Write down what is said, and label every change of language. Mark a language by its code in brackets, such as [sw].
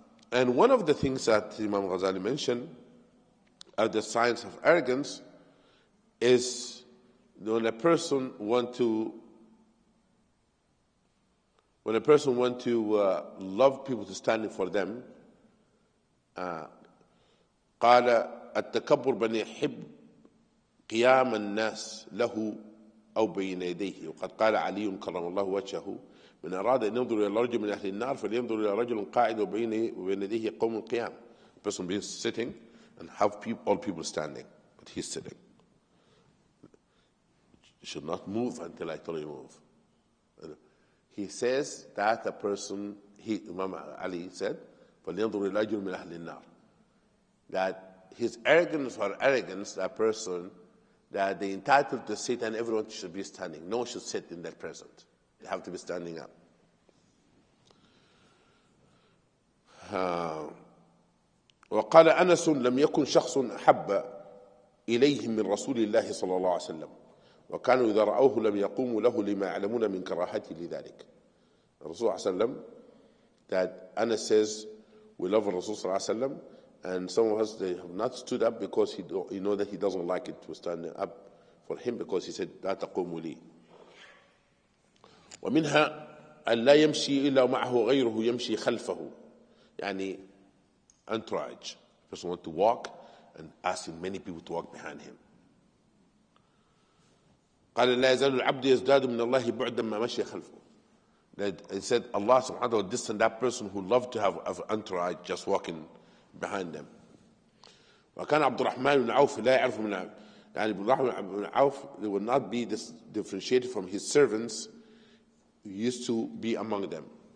[en] And one of the things that Imam Ghazali mentioned of the signs of arrogance is when a person want to love people to stand for them. [ar] قال التكبر بن يحب قيام الناس له أو بين يديه وقد قال علي كرم الله وجهه من أراد أن ينظر إلى رجل من أهل النار فلينظر إلى رجل قاعد وبين يديه قوم قيام. [en] A person being sitting and have all people standing, but he's sitting. You should not move until I tell you move. He says that a person, Imam Ali said, [ar] فلينظر إلى رجل من أهل النار, [en] that his arrogance or arrogance, that person, that they're entitled to sit and everyone should be standing. No one should sit in their present. They have to be standing up. [ar] وقال أنس لم يكن شخص أحب إليهم من رسول الله صلى الله عليه وسلم وكانوا إذا رأوه لم يقوموا له لما يعلمون من كراهته لذلك. [en] Rasul صلى الله عليه وسلم, that Anas says, we love Rasul صلى الله عليه وسلم, and some of us, they have not stood up because you know that he doesn't like it to stand up for him, because he said [ar] لا تقوموا لي. ومنها أن لا يمشي إلا معه غيره يمشي خلفه, يعني entourage. [en] The person wants to walk and asking many people to walk behind him. [ar] قال لا يزال العبد يزداد من الله بعدا ما مشي خلفه. [en] That he said Allah subhanahu wa ta'ala distant that person who loved to have entourage just walking behind them. [ar] وكان عبد الرحمن بن عوف [en] لا يعرف من يعني عبد الرحمن بن عوف, they would not be differentiated from his servants who used to be among them.